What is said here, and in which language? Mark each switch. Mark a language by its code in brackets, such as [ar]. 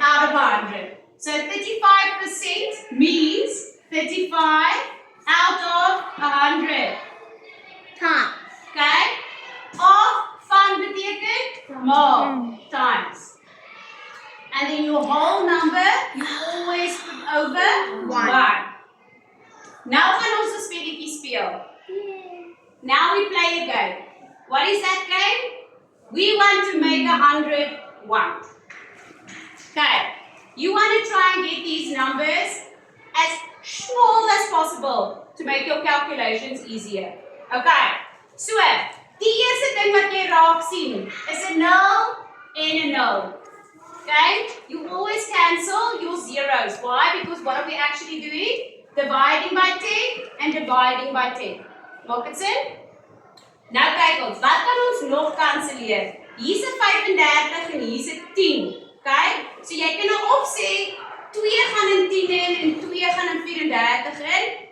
[en] out of 100. So 35% means 35 out of 100. Times. [af] Okay? Of van beteken more times. [en] And then your whole number, you always put over 1. [af] Nou gaan ons 'n spelletjie speel. [en] Now we play a game. What is that game? We want to make 100 1. Okay. You want to try and get these numbers as small as possible to make your calculations easier. Okay. [af] So, die eerste ding wat jy raak sien is 'n 0 en 'n 0. [en] Okay? You always cancel your zeros. Why? Because what are we actually doing? Dividing by 10 and dividing by 10. [af] Maak dit sin? Nou kyk ons, wat kan ons nog kanselleer? Hier's 'n 35 en hier's 'n 10. Okay? So jy kan nou of sê 2 gaan in 10 in en 2 gaan in 34 in.